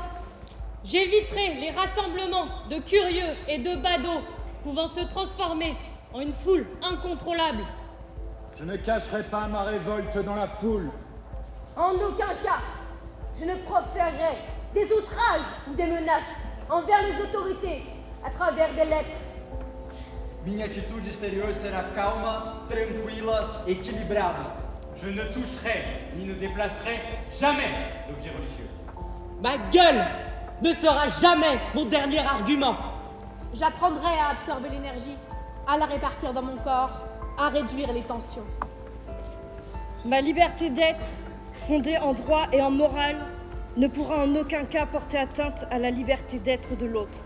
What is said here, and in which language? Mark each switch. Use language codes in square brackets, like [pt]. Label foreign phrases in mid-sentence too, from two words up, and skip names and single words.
[fr] J'éviterai les rassemblements de curieux et de badauds pouvant se transformer en une foule incontrôlable. Je ne cacherai pas ma révolte dans la foule. En aucun cas, je ne proférerai des outrages ou des menaces envers les autorités à travers des lettres. [pt] Minha atitude exterior será calma, tranquila, equilibrada. [fr] Je ne toucherai ni ne déplacerai jamais d'objets religieux. Ma gueule ne sera jamais mon dernier argument. J'apprendrai à absorber l'énergie, à la répartir dans mon corps, à réduire les tensions. Ma liberté d'être, fondée en droit et en morale, ne pourra en aucun cas porter atteinte à la liberté d'être de l'autre.